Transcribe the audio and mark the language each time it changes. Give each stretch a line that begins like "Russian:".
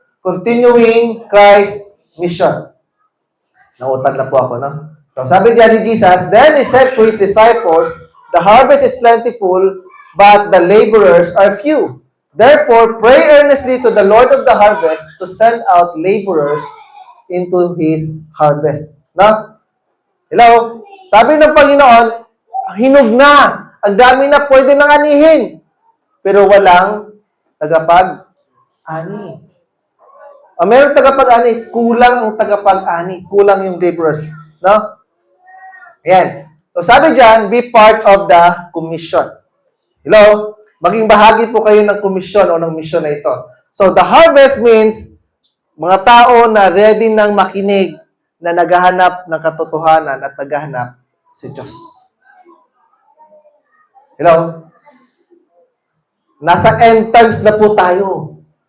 English: Continuing Christ mission.
Filipino: Nautag na po ako, no? So, sabi diyan ni Jesus,
English: then he said to his disciples, the harvest is plentiful, but the laborers are few. Therefore, pray earnestly to the Lord of the harvest to send out laborers into his harvest. No? Hello?
Filipino: Sabi ng Panginoon, hinog na. Ang dami na pwede nang anihin. Pero walang tagapag-ani. Meron tagapag-ani, kulang ang tagapag-ani. Kulang yung laborers. No? Ayan. So sabi dyan,
English: be part of the commission. Hello?
Filipino: Maging bahagi po kayo ng commission o ng mission na ito.
English: So the harvest means
Filipino: mga tao na ready nang makinig, na naghahanap ng katotohanan at naghahanap si Diyos. Hello? Nasa end times na po tayo.